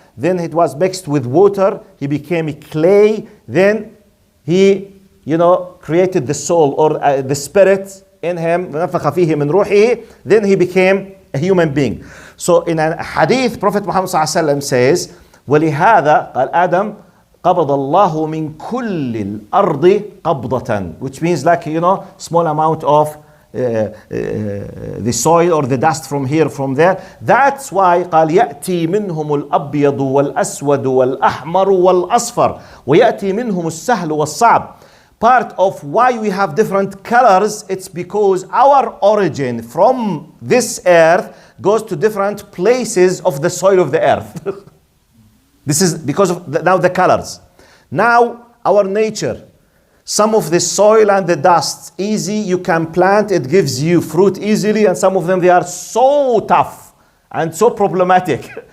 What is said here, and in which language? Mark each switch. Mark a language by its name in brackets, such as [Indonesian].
[English] Then it was mixed with water, he became a clay, then he created the soul or the spirit in him, [Arabic] نفخ فيه من روحه, [English] then he became a human being. So in a hadith, Prophet Muhammad صلى الله عليه وسلم says, [Arabic] ولهذا قال آدم قبض الله من كل الأرض قبضة, [English] which means like small amount of the soil or the dust from here, from there. That's why [Arabic] قال يأتي منهم الأبيض والأسود والأحمر والأصفر ويأتي منهم السهل والصعب. [English] Part of why we have different colors, it's because our origin from this earth goes to different places of the soil of the earth. This is because of now the colors. Now our nature, some of the soil and the dust, easy, you can plant, it gives you fruit easily, and some of them, they are so tough and so problematic.